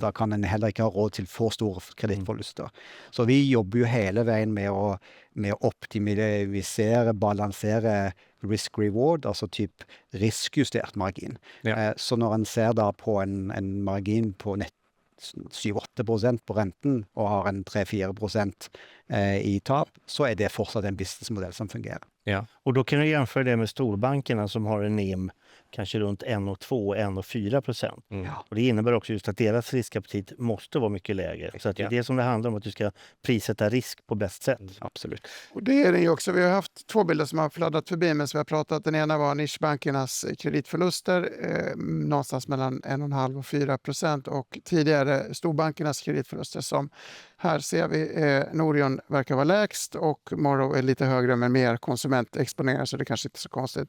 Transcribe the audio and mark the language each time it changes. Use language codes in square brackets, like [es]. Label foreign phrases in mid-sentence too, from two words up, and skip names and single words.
[no] Da kan en heller ikke ha råd til for store kredittforluster. Så vi jobber jo hele veien med å optimisere, balansere risk-reward, altså typ riskjustert margin. Så når en ser da på en margin på 7-8% på renten og har en 3-4% i tap, så er det fortsatt en businessmodell som fungerer. Ja. [sv] Och då kan du jämföra det med storbankerna som har en NIM kanske runt 1,2, 1,4%. Och det innebär också just att deras riskaptit måste vara mycket lägre. Så att det är det som det handlar om, att du ska prissätta risk på bäst sätt. Absolut. Och det är det ju också. Vi har haft två bilder som har fladdat förbi men som vi har pratat. Den ena var nischbankernas kreditförluster, någonstans mellan 1,5 och 4%, och tidigare storbankernas kreditförluster som här ser vi Norion verkar vara lägst och Morrow är lite högre men mer konsumentexponerad, så det kanske inte är så konstigt.